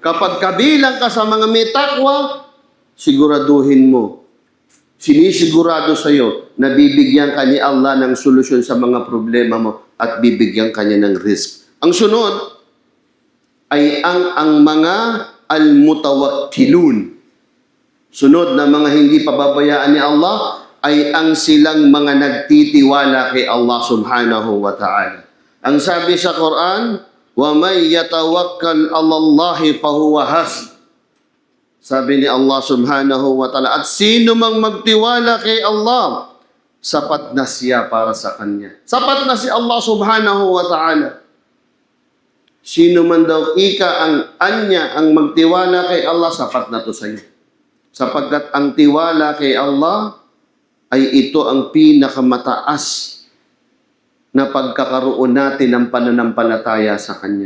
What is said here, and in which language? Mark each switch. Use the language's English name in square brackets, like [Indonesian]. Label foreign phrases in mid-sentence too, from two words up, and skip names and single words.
[Filipino] Kapag kabilang ka sa mga may takwa, siguraduhin mo, sinisigurado sa iyo na bibigyan ka ni Allah ng solusyon sa mga problema mo at bibigyan ka niya ng risk. Ang sunod ay ang mga al-mutawakkilun. Sunod na mga hindi pababayaan ni Allah ay ang silang mga nagtitiwala kay Allah [Arabic] subhanahu wa ta'ala. [Filipino] Ang sabi sa Quran, [Arabic] وَمَنْ يَتَوَكَّلْ عَلَى اللَّهِ فَهُوَ حَسْبُهُ. [Filipino] Sabi ni Allah [Arabic] subhanahu wa ta'ala, [Filipino] at sino mang magtiwala kay Allah, sapat na siya para sa kanya. Sapat na si Allah [Arabic] subhanahu wa ta'ala. [Filipino] Sino man daw ang magtiwala kay Allah, sapat na to sa iyo. Sapagkat ang tiwala kay Allah ay ito ang pinakamataas na pagkakaroon natin ng pananampalataya sa Kanya.